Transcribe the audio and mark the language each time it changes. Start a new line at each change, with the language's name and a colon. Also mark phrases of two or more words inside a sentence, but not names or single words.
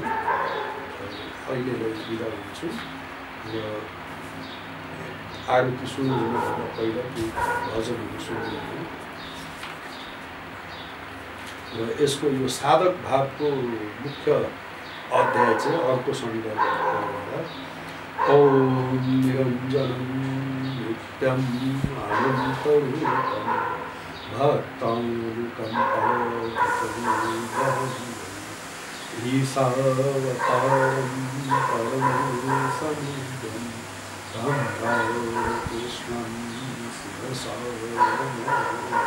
Nepali: अहिलेलाई बिदा हुन्छु र आरती सुरु हुनुभन्दा पहिला त्यो भजनहरू सुन्नु। र यसको यो साधक भावको मुख्य अध्याय चाहिँ अर्को सन्दर्भ
Sanskrit: ओम निरञ्जनं नित्यम् अनन्तरूपं भक्तानुकम्पार्थं ईशावतारं परमेशमुद्रं तं कृष्णं शिरसा नमामि।